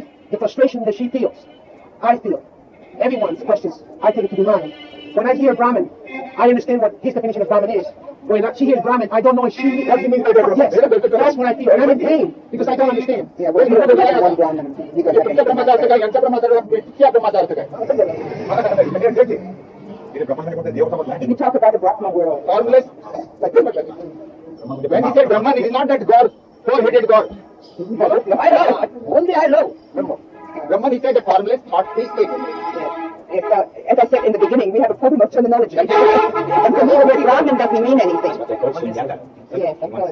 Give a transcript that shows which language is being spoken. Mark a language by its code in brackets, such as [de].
[en] The frustration that she feels, I feel. Everyone's questions, I take it to be mine. When I hear Brahman, I understand what his definition of Brahman is. When she hears Brahman, I don't know if she... What do you mean by that? Yes, that's what I feel. And I'm in pain because I don't understand. Yeah, well, you have one Brahman. You got [mr] तुमच्या ब्रह्माचा अर्थ काय यांच्या ब्रह्माचा तिच्या ब्रह्माचा अर्थ काय [en] You talk about the Brahma world. formless. When he said Brahman, it is not that God, four-headed God. I know. Only I know. Brahman, he said a formless, thought-free state. As I said in the beginning, we have a problem of terminology. And for me, already Brahman doesn't mean anything. Yes, of course.